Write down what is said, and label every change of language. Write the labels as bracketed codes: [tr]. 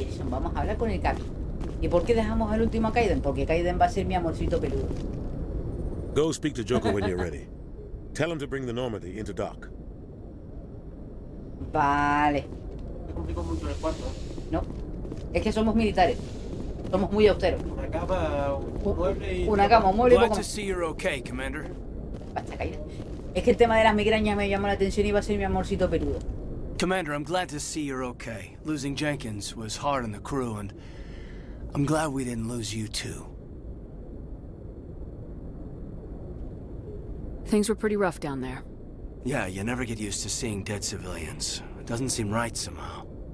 [es] Vamos a hablar con el Capi. ¿Y por qué dejamos al último a Kaiden? Porque Kaiden va a ser mi amorcito peludo. [en] Go speak to Joker when you're ready. Tell him to bring the Normandy into dock. [es] Vale. No. Es que somos militares. Somos muy austeros. Una cama, un mueble y... Una cama, un mueble y [en] Glad [es] poco más. [en] see you're okay, Commander. [es] Basta, Kaiden. Es que el tema de las migrañas me llamó la atención y va a ser mi amorcito peludo. [en] Commander, I'm glad to see you're okay. Losing Jenkins was hard on the crew, and I'm glad we didn't lose you too. Things were pretty rough down there. Yeah, you never get used to seeing dead civilians. It doesn't seem right somehow.